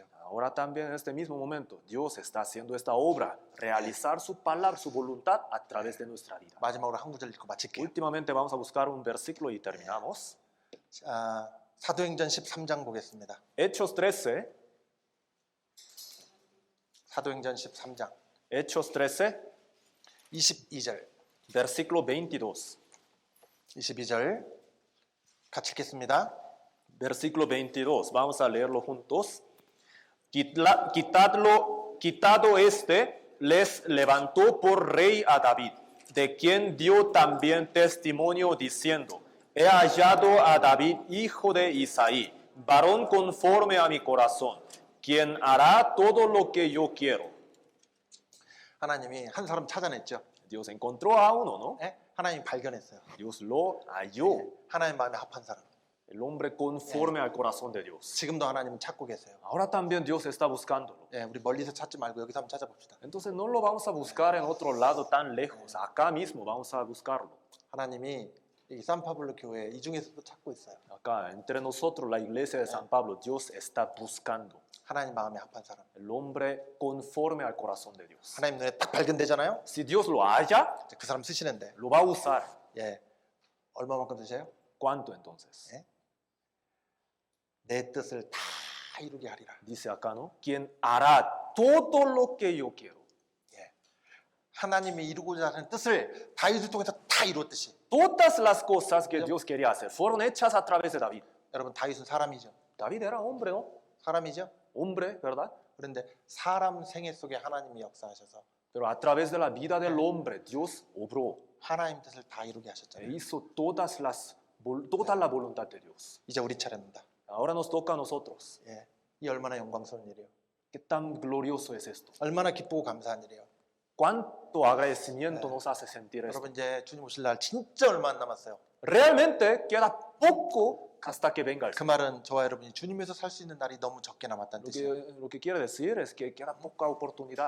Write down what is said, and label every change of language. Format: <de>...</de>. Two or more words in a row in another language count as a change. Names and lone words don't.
<es>Ahora también en este mismo momento, Dios está haciendo esta obra, realizar su palabra, su voluntad a través de nuestra vida.</es> <ko>마지막으로 한 구절 읽고 마칠게요.</ko> <es>Últimamente vamos a buscar un versículo y terminamos.</es> <ko>자, 사도행전 13장 보겠습니다.</ko> <es>Hechos 13,</es> <ko>사도행전 13장</ko> <es>Hechos 13,</es> <ko>22절.</ko> <es>versículo 22.</es> <ko>22절 같이 읽겠습니다.</ko> <es>Versículo 22, vamos a leerlo juntos. Quitado este, les levantó por rey a David, de quien dio también testimonio diciendo: He hallado a David, hijo de Isaí, varón conforme a mi corazón, quien hará todo lo que yo quiero.</es> <ko>하나님이 한 사람 찾아냈죠.</ko> <es>Dios encontró a uno, ¿no?</es> <ko>예? 하나님 발견했어요.</ko> <es>Dios lo halló,</es> <ko>하나님 마음에 합한 사람.</ko> <es>el hombre conforme al corazón de Dios.</es> <ko>지금도 하나님은 찾고 계세요.</ko> <es>Ahora también Dios está buscándolo.</es> <ko>예, 우리 멀리서 찾지 말고 여기서 한번 찾아봅시다.</ko> <es>Entonces no lo vamos a buscar en otro lado tan lejos, acá mismo vamos a buscarlo.</es> <ko>하나님이 이 산파블로 교회 이 중에서도 찾고 있어요.</ko> <es>Acá, entre nosotros, la iglesia de San Pablo, Dios está buscando</es> <ko>하나님 마음에 합한 사람.</ko> <es>el hombre conforme al corazón de Dios.</es> <ko>하나님 눈에 딱 발견되잖아요.</ko> <es>Si Dios lo halla,</es> <ko>이제 그 사람 쓰시는데,</ko> <es>lo va a usar.</es> <ko>예, 얼마만큼 쓰세요?</ko> <es>¿Cuánto entonces?</es> <ko>예? 내 뜻을 다 이루게 하리라.</ko> <es>Dice acá, ¿no? Quien hará todo lo que yo quiero.</es> <ko>예, 하나님이 이루고자 하는 뜻을 다윗을 통해서 다 이루었듯이.</ko> <es>Todas las cosas que Dios quería hacer fueron hechas a través de David.</es> <ko>여러분 다윗은 사람이죠.</ko> <es>David era hombre, ¿no?</es> <ko>사람이죠.</ko> <es>Hombre, ¿verdad?</es> <ko>그런데 사람 생애 속에 하나님이 역사하셔서</ko> <es>Pero a través de la vida del hombre, Dios obró</es> <ko>하나님 뜻을 다 이루게</ko> <es>e</es> <ko>하셨잖아요.</ko> <es>hizo toda la voluntad de Dios.</es> <ko>이제 우리 차례입니다.</ko> <es>Ahora nos toca a nosotros.</es> <ko>예, 이 얼마나 영광스러운 일이에요.</ko> <es>¿Qué tan glorioso es esto?</es> <ko>얼마나 기쁘고 감사한 일이에요.</ko> <es>¿Cuánto agradecimiento nos hace sentir esto?</es> <ko>여러분 이제 주님 오실 날 진짜 얼마 안 남았어요.</ko> <es>Realmente queda poco hasta que venga el 그 Señor.</es> <ko>말은 저와 여러분이 주님에서 살 수 있는 날이 너무 적게 남았다는 뜻이에요.</ko> <es>Lo que quiere decir es que queda poca oportunidad.</es>